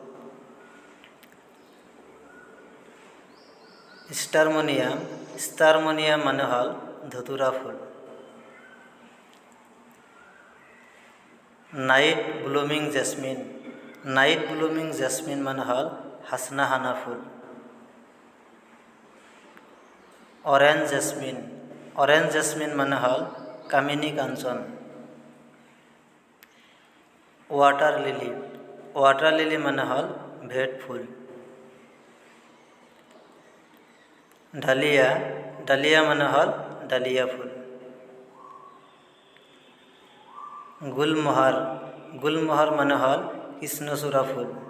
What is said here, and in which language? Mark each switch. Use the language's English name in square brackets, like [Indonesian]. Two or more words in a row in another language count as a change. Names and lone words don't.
[Assamese] स्टारमोनियम। ষ্টাৰমোনিয়াম মানে হ'ল ধতুৰা ফুল। [English] Night blooming jasmine. Night blooming jasmine [Assamese] মানে হ'ল হাসনাহানা ফুল। [English] Orange jasmine. Orange jasmine [Assamese] মানে হ'ল কামিনী কাঞ্চন। [English] Water lily. Water lily [Assamese] মানে হ'ল ভেট ফুল। ডালিয়া। ডালিয়া মানে হ'ল ডালিয়া ফুল। गुलमोहर। গুলমোহৰ মানে হ'ল কৃষ্ণচূড়া ফুল।